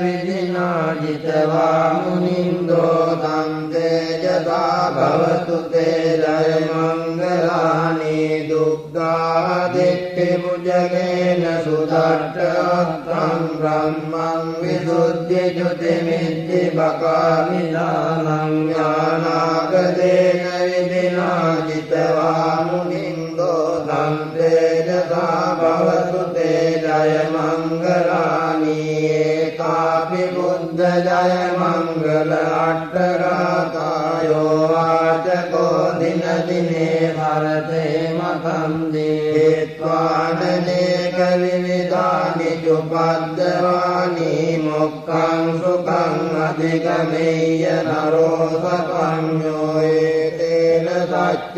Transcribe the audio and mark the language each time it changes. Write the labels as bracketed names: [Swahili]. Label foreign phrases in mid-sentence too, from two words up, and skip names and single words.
[Pali] විදිනාජිතවා මුනින්දෝ තේජසා භවතු තේ ජය මංගලානි දුක්ඛාදිට්ඨි පුජගේන සුදට්ඨං බ්‍රහ්මං විසුද්ධි ජුති මිච්ඡි බකාමිලානං ඥානාගදේන විදිනාජිතවා මුනින්දෝ තේජසා භවතු තේ ජය මංගලානි ඒකාපි බුද්ධ ජය මංගල අට්ඨගාතායෝ වාචකෝ දින දිනේ භරතේ මතං දේත්වානනේක විවිධානි චුපද්දවානි මොක්ඛං සුඛං අධිගමේය නරෝ සපඤ්ඤෝ ඒතේන සච්ච